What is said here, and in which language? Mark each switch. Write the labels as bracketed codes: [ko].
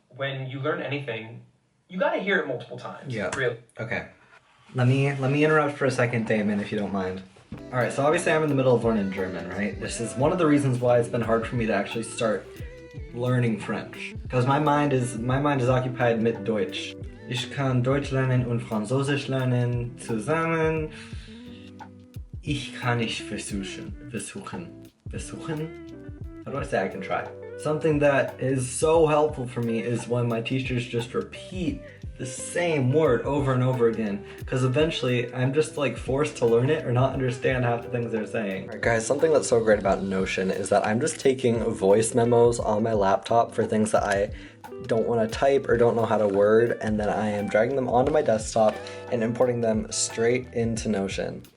[en] When you learn anything, you gotta hear it multiple times. Yeah. Really. Okay. Let me interrupt for a second, Damon, if you don't mind. Alright, so obviously I'm in the middle of learning German, right? This is one of the reasons why it's been hard for me to actually start learning French. Because my mind is occupied [de] mit Deutsch. Ich kann Deutsch lernen und Französisch lernen zusammen. Ich kann nicht versuchen. [en] How do I say I can try? Something that is so helpful for me is when my teachers just repeat the same word over and over again, because eventually I'm just like forced to learn it or not understand half the things they're saying. Alright guys, something that's so great about Notion is that I'm just taking voice memos on my laptop for things that I don't want to type or don't know how to word, and then I am dragging them onto my desktop and importing them straight into Notion.